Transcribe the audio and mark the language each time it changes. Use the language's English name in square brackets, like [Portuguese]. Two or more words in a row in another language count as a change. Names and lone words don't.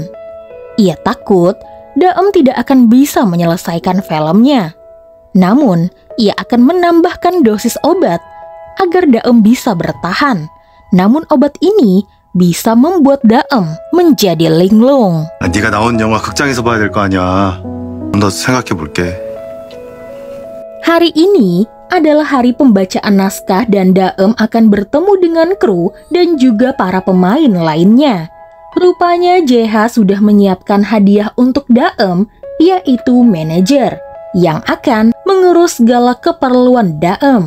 [Indonesian] Ia takut Daem tidak akan bisa menyelesaikan filmnya. Namun, ia akan menambahkan dosis obat agar Daem bisa bertahan. Namun obat ini bisa membuat Daem menjadi linglung. [Korean] 네가 나온 영화 극장에서 봐야 될 거 아니야. 좀 더 생각해 볼게. [Indonesian] Hari ini adalah hari pembacaan naskah dan Daem akan bertemu dengan kru dan juga para pemain lainnya. Rupanya JH sudah menyiapkan hadiah untuk Daem, yaitu manajer, yang akan mengurus segala keperluan Daem.